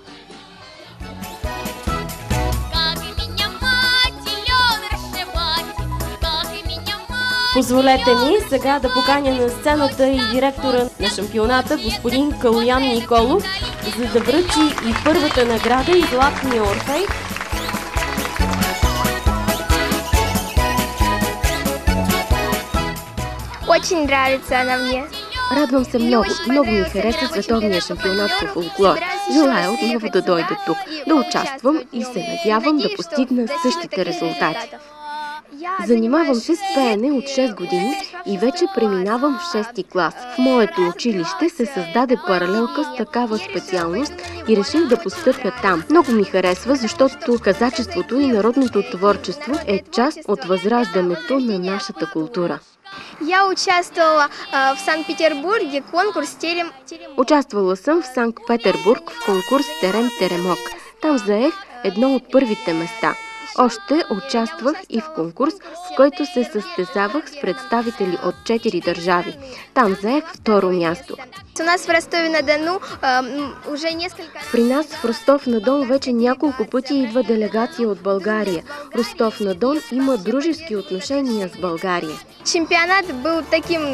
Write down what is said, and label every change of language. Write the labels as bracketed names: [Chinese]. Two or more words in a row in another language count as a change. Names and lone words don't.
[Bulgarian] Позволете ми сега да поканя на сцената и директора на шампионата, господин Калуян Николов, за да връчи и първата награда и Златния Орфей. [Russian] Очень нравится на мне. [Bulgarian] Радвам се много. Много ми хареса световния шампионат по фолклор. Желая отново да дойда тук, да участвам и се надявам да постигна същите резултати. Занимавам се с пеене от 6 години и вече преминавам в 6-ти клас. В моето училище се създаде паралелка с такава специалност и реших да постъпя там. Много ми харесва, защото казачеството и народното творчество е част от възраждането на нашата култура. [Russian] Я участвовала в Санкт-Петербурге в конкурс Терем. [Bulgarian] Участвала съм в Санкт-Петербург в конкурс Терем-Теремок. Там заех едно от първите места. Още участвах и в конкурс, в който се състезавах с представители от 4 държави. Там заех второ място. [Russian] У нас в Ростове-на-Дону уже несколько... [Bulgarian] При нас в Ростов-на-Дон вече няколко пъти идва делегация от България. Ростов-на-Дон има дружески отношения с България. [Russian] Шампионат был таким...